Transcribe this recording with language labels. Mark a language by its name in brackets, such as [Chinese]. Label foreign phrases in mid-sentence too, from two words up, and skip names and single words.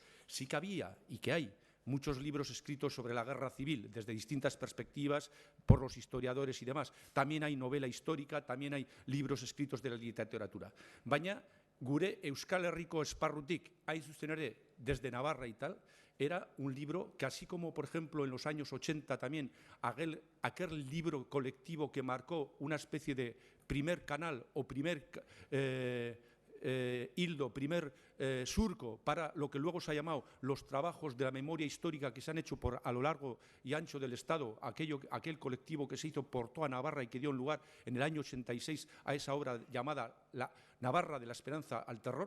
[Spanish] Sí que había y que hay muchos libros escritos sobre la guerra civil desde distintas perspectivas por los historiadores y demás. También hay novela histórica, también hay libros escritos de la literatura. [Basque] Baina, gure Euskal Herriko esparrutik, hain zuzen ere, [Spanish] desde Navarra y tal, era un libro que, así como, por ejemplo, en los años 80 también, aquel libro colectivo que marcó una especie de primer canal o primer hildo, primer surco para lo que luego se ha llamado los trabajos de la memoria histórica que se han hecho a lo largo y ancho del Estado, aquel colectivo que se hizo por toda Navarra y que dio lugar en el año 86 a esa obra llamada La Navarra de la Esperanza al Terror.